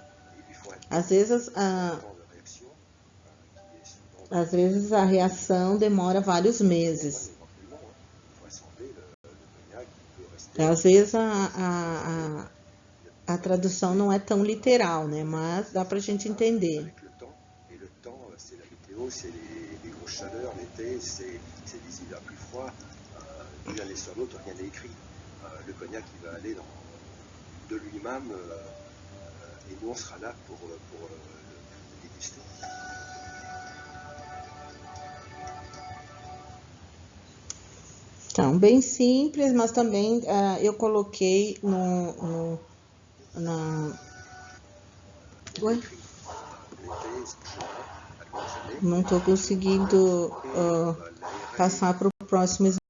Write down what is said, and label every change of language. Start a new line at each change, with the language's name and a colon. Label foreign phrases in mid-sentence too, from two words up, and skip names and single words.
Portuguese: Às vezes a reação demora vários meses. Às vezes a tradução não é tão literal, né? Mas dá pra gente entender.
French: Le cognac il va aller de lui-même et nous on sera là pour déguster.
Portuguese: Então, bem simples, mas também eu coloquei Ué? Não estou conseguindo passar para o próximo slide.